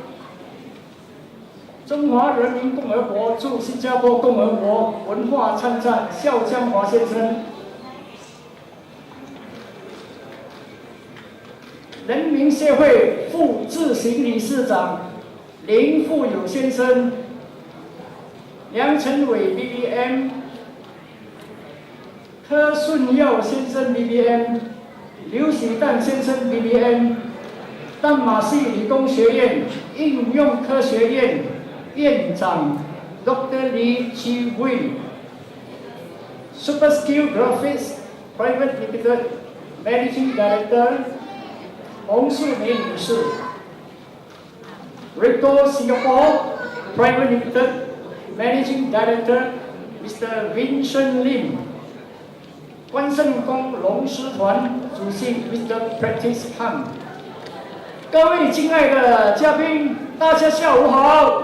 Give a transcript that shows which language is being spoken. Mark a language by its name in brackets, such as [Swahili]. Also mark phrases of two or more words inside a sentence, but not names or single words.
[Chinese] 中华人民共和国驻新加坡共和国文化参赞邵江华先生，人民协会副执行理事长林富友先生，梁成伟 BBM。柯顺耀先生 BBM， 刘喜蛋先生 BBM， 淡马锡理工学院应用科学院院长 Dr. [English] Lee Chi Wei， Superskill Graphics Private Limited Managing Director 洪素梅女士 ，Recto Singapore Private Limited Managing Director Mr. [Chinese] Vincent Lim， 关圣宫龙狮团主席 Mr. Practice Han。各位敬爱的嘉宾，大家下午好。